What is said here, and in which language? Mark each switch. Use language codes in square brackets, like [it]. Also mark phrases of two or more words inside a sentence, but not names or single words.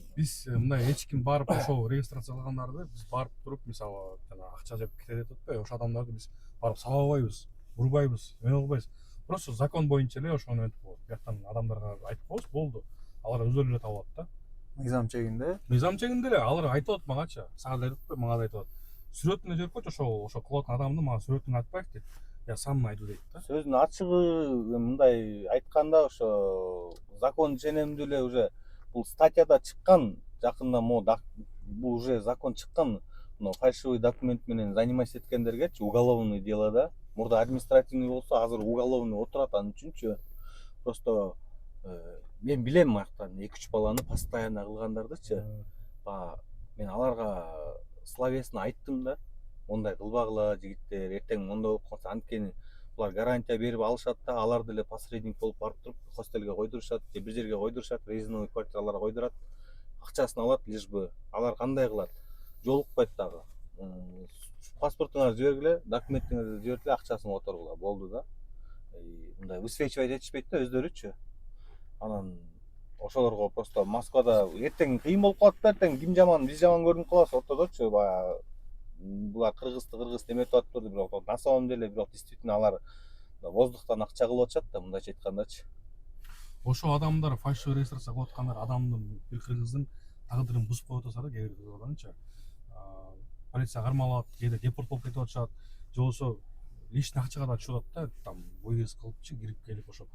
[ky] Биз мындай эч ким барып ошол регистрация кылгандарды биз барып туруп, мисалы, жана акча жеп кетет атпайбы, ошол адамдарды биз барып сабабайбыз, урбайбыз, эме кылбайбыз. Просто закон боюнча эле ошону өтүп коет. Бияктан адамдарга айтып коебуз, болду. Алар өздөрү эле табылат да. Мыйзам чегинде. Мыйзам чегинде эле алар айтып атат магачы. Сага да айтып атпайбы, мага да айтып атат. Сүрөтүн жиберип койчу, ошол кылып аткан адамды мага сүрөтүн атпайбы дейт. [ru] Я сам найду [ky] дейт да. Сөздүн ачыгы мындай айтканда ошо закон ишенимдүү эле уже бул статьяда чыккан, жакында бул уже закон чыккан, [ru] фальшивый документ [ky] менен заниматься эткендергечи [ru] уголовный дело [ky] да. Мурда административный болсо, азыр уголовный отурат, анын үчүнчү. Просто мен билем аяктан 2-3 баланы постоянно кылгандардычы. Мен аларга словесно айттым да. Мондай кылбагыла жигиттер, эртең мондой болуп калса, анткени булар гарантия берип алышат да, алар деле посредник болуп барып туруп хостелге койдурушат, же бир жерге койдурушат, резиновый квартираларга койдурат, акчасын алат, [ru] лишь бы [ky] алар кандай кылат? Жолукпайт дагы. Паспортуңарды жибергиле, документиңерди жибергиле, акчасын которгула, болду да. Мындай высвечивать этишпейт да өздөрүчү. Анан ошолорго просто Москвада эртең кыйын болуп калат да, эртең ким жаман, биз жаман көрүнүп калабыз ортодочу, баягы булар кыргыз эметип атыптыр, бирок [ru] на самом деле [ky] бирок действительно алар воздухтан акча кылып атышат да, мындайча айткандачы. Ошо адамдар [ru] фальшивый регистрация [ky] кылып аткандар адамдын, бир кыргыздын тагдырын бузуп коюп атса да, кээ бир кыргызданчы. Полиция кармалап, кээде депорт болуп кетип атышат, же болбосо лишний акчага да түшүп атат да, [ru] там выезд [ky] кылыпчы, кирип келип ошо.